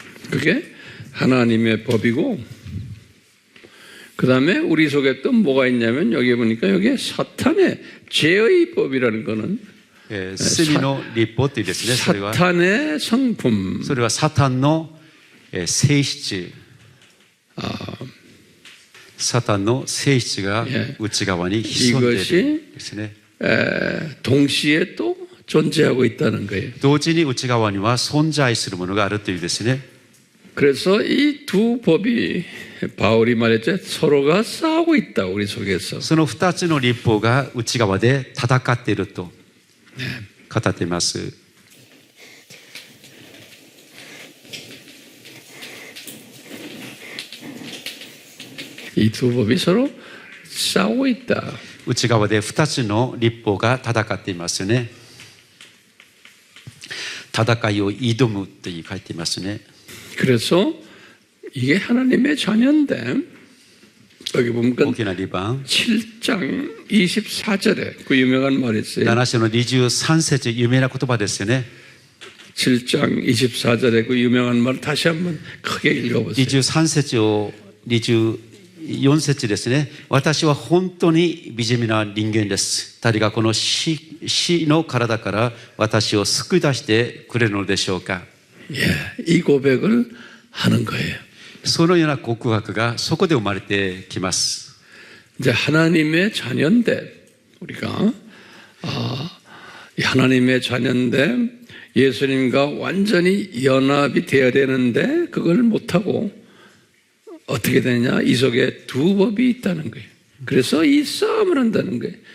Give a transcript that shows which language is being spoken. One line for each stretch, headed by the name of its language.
Korean: 그게 하나님의 법이고 그 다음에 우리 속에 또 뭐가 있냐면 여기 보니까 여기에 사탄의 죄의 법이라는 거는
Japanese: 罪の律法というですね。それは
Korean: 사탄의 성품
Japanese: それはサタンの性質。サタンの性質が内側に潜んでいるですね。
Korean: 동시에 또 존재하고 있다는 거예요.
Japanese: 同時に内側には存在するものがあるというですね。
Korean: 그래서 이 두 법이 바울이 말했죠. 서로가 싸우고 있다 우리 속에서.
Japanese: その2つの律法が内側で戦っていると語っています。
Korean: 이 두 법이 서로 싸우고 있다.
Japanese: 内側で2つの律法が戦っていますね。戦いを挑むと書いていますね。
Korean: 그래서 이게 하나님의 자녀인데 여기 보면
Japanese: 大きな2番
Korean: 7장 24절에 그 유명한 말이 있어요.
Japanese: 7章の23節有名な言葉ですよね。
Korean: 7장 24절에 그 유명한 말 다시 한번 크게 읽어보세요.
Japanese: 23節を24節ですね。私は本当に惨めな人間です。誰がこの死の体から私を救い出してくれるのでしょうか。
Korean: 이 고백을 하는 거예요.
Japanese: そのような告白がそこで生まれてきます。
Korean: 이제 하나님의 자녀인데 우리가 하나님의 자녀인데 예수님과 완전히 연합이 되어야 되는데 그걸 못하고 어떻게 되느냐? 이 속에 두 법이 있다는 거예요. 그래서 이 싸움을 한다는 거예요.